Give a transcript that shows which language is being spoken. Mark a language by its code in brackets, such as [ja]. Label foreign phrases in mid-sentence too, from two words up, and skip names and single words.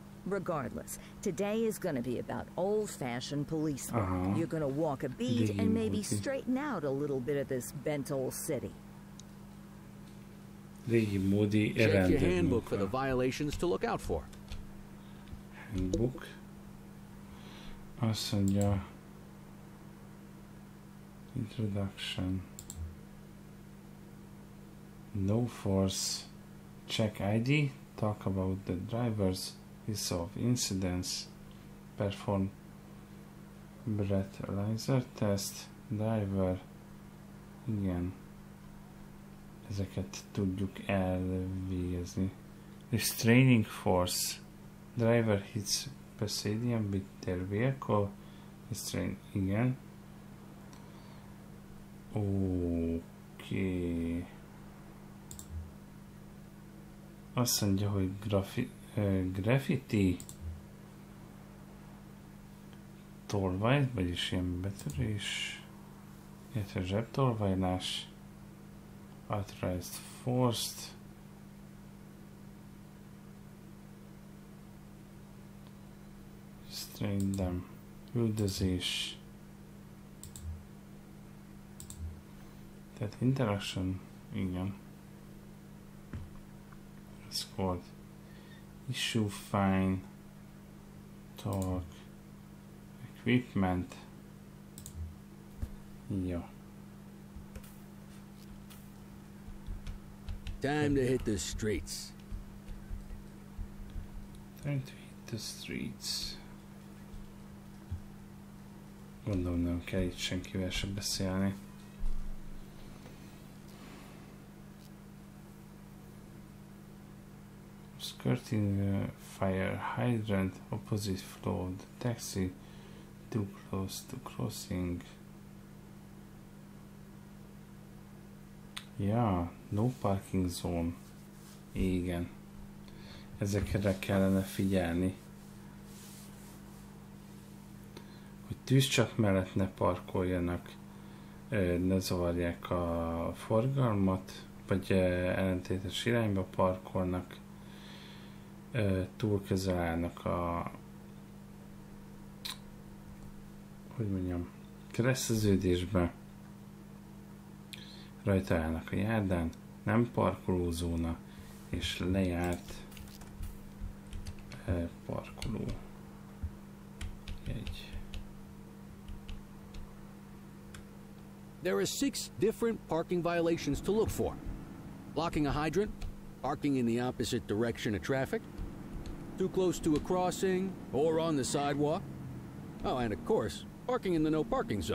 [en] Regardless, today is going to be about old-fashioned police work. You're going to walk a beat and maybe straighten out a little bit of this bent old city. Check your handbook for the violations to look out for. Handbook. [hu] Azt mondja... [en] Introduction. No force. Check ID. Talk about the drivers. Resolve incidents. Perform breathalyzer test. Driver. [hu] Igen. Ezeket tudjuk elvégezni. [en] Restraining force. Driver hits pedestrian with their vehicle. Restrain. [hu] Igen. Oké. Azt mondja, hogy graffiti. tolvaj, vagyis ilyen betörés, illetve zsebtolvajlás, [en] authorized forced, restrain them, [hu] üldözés, tehát interaction, igen, [en] escort, issue fine, talk, equipment, jó. Time to hit the streets. Time to hit the streets. [hu] Gondolom nem kell itt senkivel se beszélni. [en] Skirting fire hydrant, opposite flow, taxi, too close to crossing. Ja, no parking zone. [hu] Igen. Ezekre kellene figyelni. Hogy tűzcsap mellett ne parkoljanak, ne zavarják a forgalmat, vagy ellentétes irányba parkolnak, túl közel állnak a, hogy mondjam, kereszteződésbe, rajta állnak a járdán, nem parkolózóna, és lejárt parkoló jegy. [en] There are 6 different parking violations to look for. Blocking a hydrant, parking in the opposite direction of traffic, too close to a crossing or on the sidewalk. Oh, and of course, parking in the no parking zone.